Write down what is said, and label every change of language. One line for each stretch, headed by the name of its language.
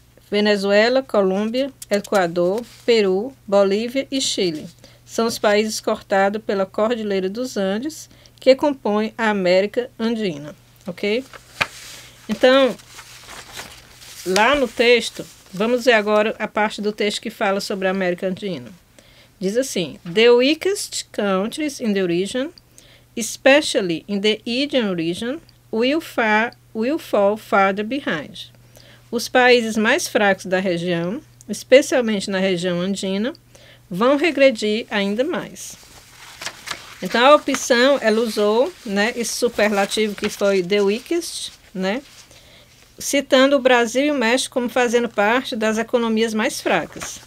Portuguese: Venezuela, Colômbia, Equador, Peru, Bolívia e Chile são os países cortados pela Cordilheira dos Andes que compõem a América Andina, ok? Então, lá no texto, vamos ver agora a parte do texto que fala sobre a América Andina. Diz assim:
English: The weakest countries in the region, especially in the Indian region, will fall farther behind.
Portuguese: Os países mais fracos da região, especialmente na região andina, vão regredir ainda mais. Então, a opção, ela usou, né, esse superlativo que foi
English: the weakest,
Portuguese: né, citando o Brasil e o México como fazendo parte das economias mais fracas.